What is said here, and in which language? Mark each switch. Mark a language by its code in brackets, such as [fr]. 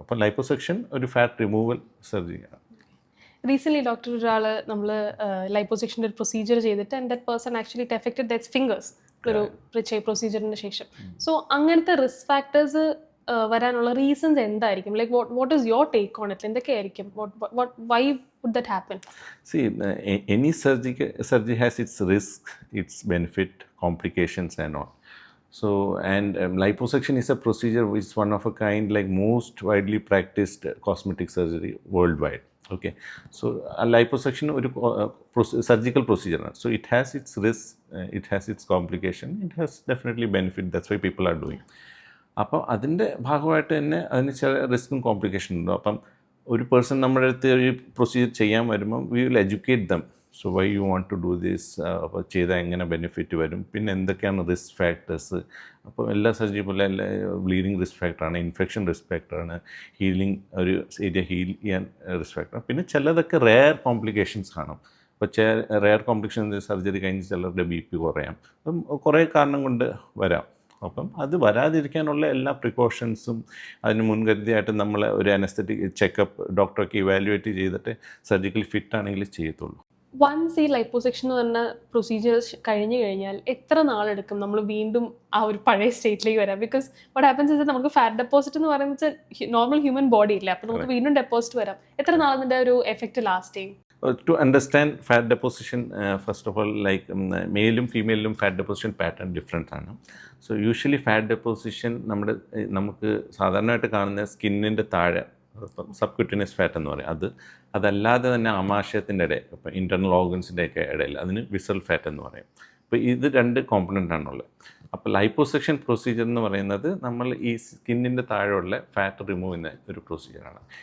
[ml] അപ്പം ലൈപ്പോസക്ഷൻ ഒരു fat removal സർജറിയാണ്. [en] recently doctor [ml] ഒരാൾ നമ്മൾ ലൈപ്പോസക്ഷൻ്റെ ഒരു പ്രൊസീജിയർ ചെയ്തിട്ട് [en] and that person actually it affected that's fingers [ml] ഒരു പ്രൊസീജിയറിന് ശേഷം. സോ അങ്ങനത്തെ റിസ്ക് ഫാക്ടേഴ്സ് വരാനുള്ള റീസൺസ് എന്തായിരിക്കും? [en] Like what is your take on it? [ml] എന്തൊക്കെയായിരിക്കും? [en] Why would that happen? See, any surgery has its risk, its benefit, complications and all. So, and liposuction is a procedure which is one of a kind, like most widely practiced cosmetic surgery worldwide. Okay, so a liposuction ഒരു surgical procedure. So it has its risk, it has its complication, it has definitely benefit. That's why people are doing. [ml] അപ്പോൾ അതിൻ്റെ ഭാഗമായിട്ട് തന്നെ അതിന് ചില റിസ്ക്കും complication ഉണ്ടോ. അപ്പം ഒരു പേഴ്സൺ നമ്മുടെ അടുത്ത് ഒരു പ്രൊസീജിയർ ചെയ്യാൻ വരുമ്പം [en] We will educate them. [ml] So [en] why you want to do this, [ml] അപ്പോൾ ചെയ്താൽ എങ്ങനെ ബെനിഫിറ്റ് വരും, പിന്നെ എന്തൊക്കെയാണ് റിസ്ക് ഫാക്ടേഴ്സ്. അപ്പോൾ എല്ലാ സർജറി പോലെ ബ്ലീഡിങ് റിസ്ക് ഫാക്ടറാണ്, ഇൻഫെക്ഷൻ റിസ്ക് ഫാക്ടറാണ്, ഹീലിംഗ് ഒരു ഏരിയ ഹീൽ ചെയ്യാൻ റിസ്ക് ഫാക്ടറാണ്. പിന്നെ ചിലതൊക്കെ റെയർ കോംപ്ലിക്കേഷൻസ് കാണും. ഇപ്പോൾ റെയർ കോംപ്ലിക്കേഷൻ സർജറി കഴിഞ്ഞ് ചിലരുടെ BP കുറയാം. അപ്പം കുറേ കാരണം കൊണ്ട് വരാം. അപ്പം അത് വരാതിരിക്കാനുള്ള എല്ലാ പ്രിക്കോഷൻസും അതിന് മുൻകരുതിയായിട്ട് നമ്മൾ ഒരു അനസ്തെറ്റിക് ചെക്കപ്പ് ഡോക്ടറൊക്കെ ഇവാലുവേറ്റ് ചെയ്തിട്ട് സർജിക്കലി ഫിറ്റ് ആണെങ്കിൽ ചെയ്യത്തുള്ളൂ. വൺസ് ഈ ലൈപ്പോസക്ഷൻ എന്ന് പറഞ്ഞ പ്രൊസീജിയേഴ്സ് കഴിഞ്ഞു കഴിഞ്ഞാൽ എത്ര നാളെടുക്കും നമ്മൾ വീണ്ടും ആ ഒരു പഴയ സ്റ്റേറ്റിലേക്ക് വരാം? [en] because what happens is [ml] നമുക്ക് ഫാറ്റ് ഡെപ്പോസിറ്റ് എന്ന് പറയുന്നത് നോർമൽ ഹ്യൂമൻ ബോഡി ഇല്ല. അപ്പോൾ നമുക്ക് വീണ്ടും ഡെപ്പോസിറ്റ് വരാം. എത്ര നാളതിൻ്റെ ഒരു എഫക്റ്റ് ലാസ്റ്റ് ചെയ്യും? [en] To understand fat deposition, first of all, like [ml] മെയിലും ഫീമെയിലും ഫാറ്റ് ഡെപ്പോസിഷൻ പാറ്റേൺ ഡിഫറെൻ്റ് ആണ്. സോ യൂഷ്വലി ഫാറ്റ് ഡെപ്പോസിഷൻ നമുക്ക് സാധാരണയായിട്ട് കാണുന്ന സ്കിന്നിൻ്റെ താഴെ, സബ്ക്യൂട്ടിനിയസ് ഫാറ്റ് എന്ന് പറയും, അതല്ലാതെ തന്നെ ആമാശയത്തിൻ്റെ ഇടയിൽ, ഇപ്പോൾ ഇൻറ്റർണൽ ഓർഗൻസിൻ്റെ ഒക്കെ ഇടയിൽ അതിന് വിസറൽ ഫാറ്റ് എന്ന് പറയും. അപ്പോൾ ഇത് രണ്ട് കോമ്പണൻ്റ് ആണുള്ളത്. അപ്പോൾ ലൈപ്പോസക്ഷൻ പ്രൊസീജിയർ എന്ന് പറയുന്നത് നമ്മൾ ഈ സ്കിന്നിൻ്റെ താഴെയുള്ള ഫാറ്റ് റിമൂവ് ചെയ്യുന്ന ഒരു പ്രൊസീജിയറാണ്.